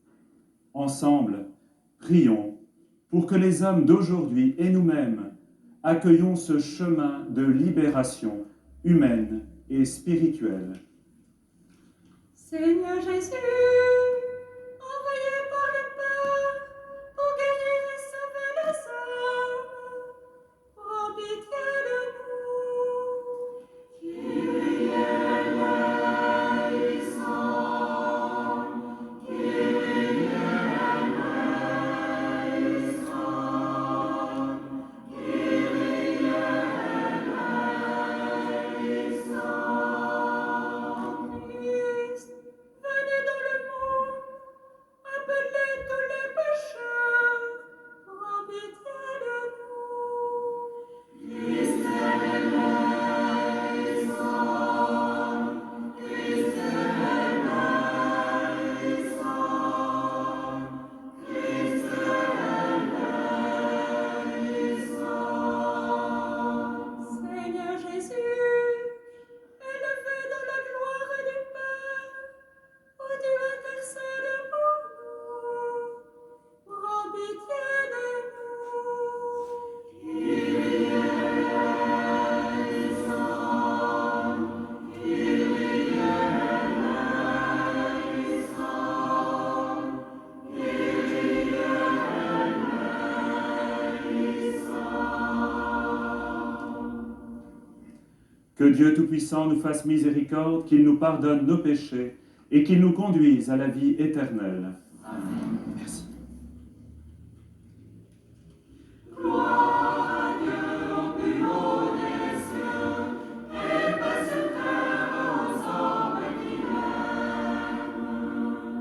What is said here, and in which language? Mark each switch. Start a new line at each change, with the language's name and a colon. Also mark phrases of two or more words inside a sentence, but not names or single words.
French: Ensemble, prions pour que les hommes d'aujourd'hui et nous-mêmes, accueillons ce chemin de libération humaine et spirituelle. Seigneur Jésus, envoyé par le Père pour guérir et sauver les hommes, prends pitié de nous.
Greek: Κύριε ἐλέησον, Κύριε ἐλέησον, Κύριε ἐλέησον.
French: Christ, venez dans le monde, appelez tous les pécheurs, prends pitié de nous.
Greek: Χριστέ ἐλέησον, Χριστέ ἐλέησον, Χριστέ ἐλέησον.
French: Seigneur Jésus, élevé dans la gloire du Père, où tu intercèdes pour nous, prends pitié de nous.
Greek: Κύριε ἐλέησον, Κύριε ἐλέησον, Κύριε ἐλέησον.
French: Que Dieu Tout-Puissant nous fasse miséricorde, qu'il nous pardonne nos péchés et qu'il nous conduise à la vie éternelle. Amen. Merci. Gloire à Dieu au plus haut des cieux, et paix sur terre aux hommes qui l'aiment.